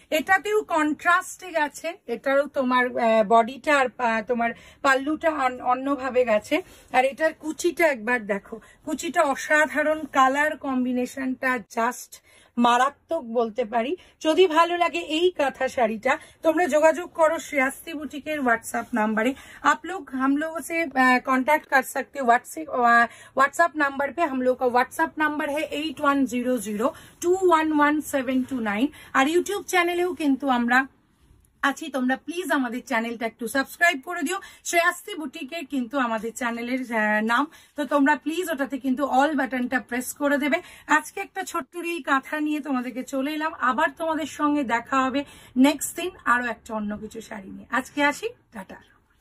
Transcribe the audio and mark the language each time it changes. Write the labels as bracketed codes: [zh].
[bn] এটাতেও কন্ট্রাস্টে গেছে, এটারও তোমার বডিটা আর তোমার পাল্লুটা অন্যভাবে গেছে। আর এটার কুচিটা একবার দেখো, কুচিটা অসাধারণ, কালার কম্বিনেশনটা জাস্ট মারাত্মক বলতে পারি। যদি ভালো লাগে এই কাঁথা শাড়িটা তোমরা যোगाযোগ করো श्रेयसी बुटीकेर व्हाट्सएप नंबर। [hi] आप लोग हम लोगों से कांटेक्ट कर सकते हो व्हाट्सएप नंबर पे। हम लोग का व्हाट्सएप नंबर है 8100211729। [bn] और यूट्यूब चैनलेও কিন্তু আমরা আছি, তোমরা প্লিজ আমাদের চ্যানেলটা একটু সাবস্ক্রাইব করে দিও। শ্রেয়াস্তি বুটিকের কিন্তু আমাদের চ্যানেলের নাম, তো তোমরা প্লিজ ওটাতে কিন্তু অল বাটনটা প্রেস করে দেবে। আজকে একটা ছোট্ট রিল কাঁথা নিয়ে তোমাদেরকে চলে এলাম, আবার তোমাদের সঙ্গে দেখা হবে নেক্সট দিন আরো একটা অন্য কিছু শাড়ি নিয়ে। আজকে আসি, টাটা।